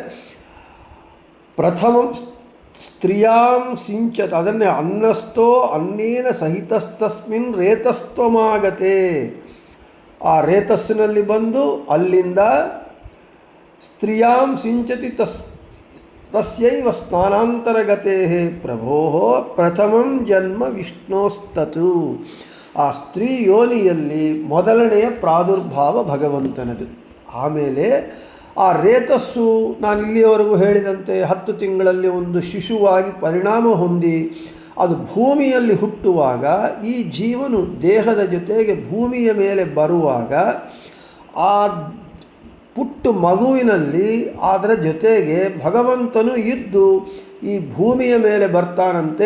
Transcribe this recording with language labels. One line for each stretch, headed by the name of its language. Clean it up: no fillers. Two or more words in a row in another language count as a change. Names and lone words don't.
Sanskrit: ಪ್ರಥಮ ಸ್ತ್ರೀಯಾಂ ಸಿಂಚತ್, ಅದನ್ನೇ ಅನ್ನಸ್ಥೋ ಅನ್ನೇನ ಸಹಿತಸ್ತಸ್ಮಿನ್ ರೇತಸ್ತ್ವಮಾಗತೆ.
Kannada: ಆ ರೇತಸ್ಸಿನಲ್ಲಿ ಬಂದು ಅಲ್ಲಿಂದ
Sanskrit: ಸ್ತ್ರೀಯಾಂ ಸಿಂಚತಿ ತಸ್ಯೈವ ಸ್ನಾನಾಂತರಗತೆ ಪ್ರಭೋ ಪ್ರಥಮಂ ಜನ್ಮ ವಿಷ್ಣೋಸ್ತತು.
Kannada: ಆ ಸ್ತ್ರೀ ಯೋನಿಯಲ್ಲಿ ಮೊದಲನೆಯ ಪ್ರಾದುರ್ಭಾವ ಭಗವಂತನದು. ಆಮೇಲೆ ಆ ರೇತಸ್ಸು ನಾನು ಇಲ್ಲಿಯವರೆಗೂ ಹೇಳಿದಂತೆ 10 ತಿಂಗಳಲ್ಲಿ ಒಂದು ಶಿಶುವಾಗಿ ಪರಿಣಾಮ ಹೊಂದಿ ಅದು ಭೂಮಿಯಲ್ಲಿ ಹುಟ್ಟುವಾಗ, ಈ ಜೀವನು ದೇಹದ ಜೊತೆಗೆ ಭೂಮಿಯ ಮೇಲೆ ಬರುವಾಗ ಆ ಪುಟ್ಟ ಮಗುವಿನಲ್ಲಿ ಅದರ ಜೊತೆಗೆ ಭಗವಂತನು ಇದ್ದು ಈ ಭೂಮಿಯ ಮೇಲೆ ಬರ್ತಾನಂತೆ.